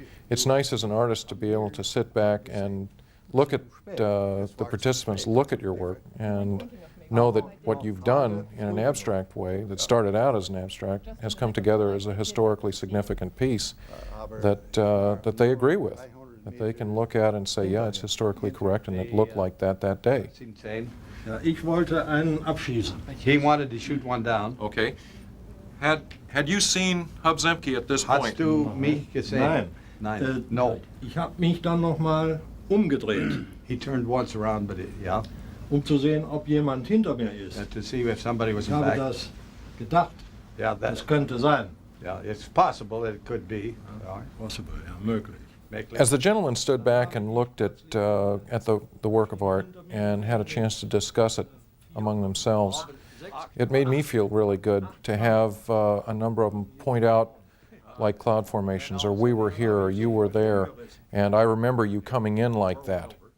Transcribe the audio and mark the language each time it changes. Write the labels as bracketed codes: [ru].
[en] It's nice as an artist to be able to sit back and look at the participants, look at your work, and know that what you've done in an abstract way that started out as an abstract has come together as a historically significant piece that, that they agree with, that they can look at and say, yeah, it's historically correct and it looked like that day. [de] Ja, ich wollte einen abschießen. [en] He wanted to shoot one down. Okay. Had you seen Hub Zemke at this point? [de] Hast du mich gesehen? Nein. No. Ich habe mich dann nochmal umgedreht, [en] He turned once around, but yeah. [de] zu sehen, ob jemand hinter mir ist. [en] To see if somebody was [de] Ich [en] in [de] habe [en] back. [de] das gedacht. [en] Yeah, [de] Das könnte sein. [en] yeah, it's possible that it could be. [de] Possible, ja, möglich. [en] As the gentlemen stood back and looked at the work of art and had a chance to discuss it among themselves, it made me feel really good to have a number of them point out like cloud formations, or we were here, or you were there, and I remember you coming in like that.